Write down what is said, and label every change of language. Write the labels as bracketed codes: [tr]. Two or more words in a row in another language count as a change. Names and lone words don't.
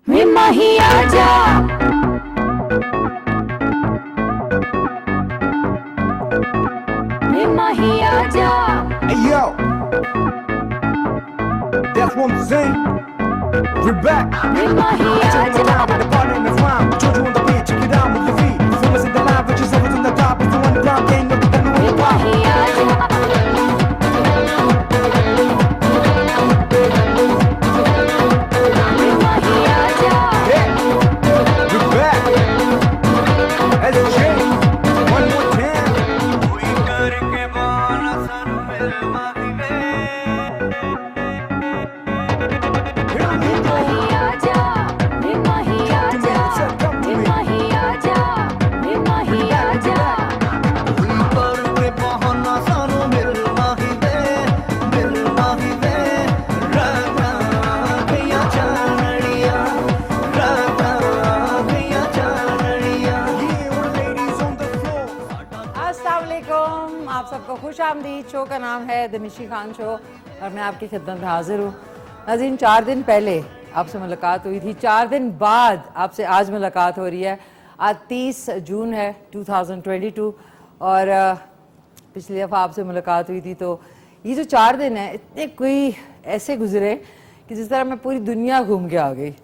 [pa] ਹੇ ਮਾਹੀ ਆਜਾ, ਹੇ ਮਾਹੀ ਆਜਾ। [en] Hey yo, that's what I'm saying. We're back. [pa] ਹੇ ਮਾਹੀ [en] Chilling [pa] आजा, [en] around with the party and it's rhyme. Jojo on the beat, check it out with your feet. Famous in the live, but you're always on the top. If you want the ground game, look at the new [pa] हे [en] hip hop. [pa] ਮਾਹੀ ਆਜਾ, ਹੇ ਮਾਹੀ ਆਜਾ। [en] Yeah, we're back. Let's change. One more time. [pa] ਕੋਈ ਕਰਕੇ ਬਹਾਨਾ ਸਰ ਮਿਲ ਮਾਹੀ ਵੇ ਹੇ ਮਾਹੀ ਆਜਾ, ਹੇ ਮਾਹੀ ਆਜਾ, ਹੇ ਮਾਹੀ ਆਜਾ, ਹੇ ਮਾਹੀ ਆਜਾ। ਕੋਈ ਕਰਕੇ ਬਹਾਨਾ ਸਰ ਮਿਲ ਮਾਹੀ ਵੇ ਰਾਧਾ ਭੈਯਾ ਚਾਨੜੀਆ ਰਾਧਾ ਭੈਯਾ ਚਾਨੜੀਆ [en] Yeah, all the ladies on the floor. [ur] السلام علیکم، آپ سب کو خوش آمدید. شو کا نام ہے دی نشی خان شو اور میں آپ کی خدمت میں حاضر ہوں. ناظرین، 4 دن پہلے آپ سے ملاقات ہوئی تھی، 4 دن بعد آپ سے آج ملاقات ہو رہی ہے. آج 30 جون ہے 2022 اور پچھلی دفعہ آپ سے ملاقات ہوئی تھی تو یہ جو 4 دن ہے اتنے کوئی ایسے گزرے کہ جس طرح میں پوری دنیا گھوم کے آ گئی.